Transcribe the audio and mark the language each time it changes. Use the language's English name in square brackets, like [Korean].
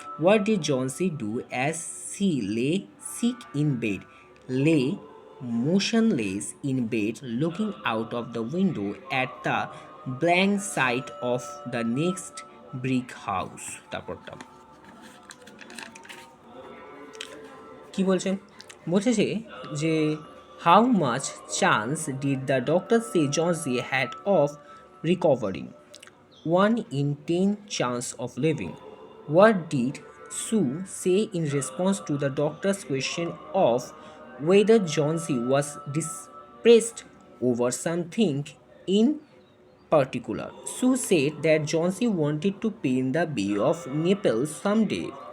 [English] What did Johnsy do as she lay sick in bed? Lay motionless in bed, looking out of the window at the blank sight of the next brick house. [Bangla] তারপরটা কি বলছেন? বলছে যে [English] How much chance did the doctor say Johnsy had of recovering? 1 in 10 chance of living. What did Sue say in response to the doctor's question of whether Johnsy was depressed over something in particular? Sue said that Johnsy wanted to paint the Bay of Naples someday.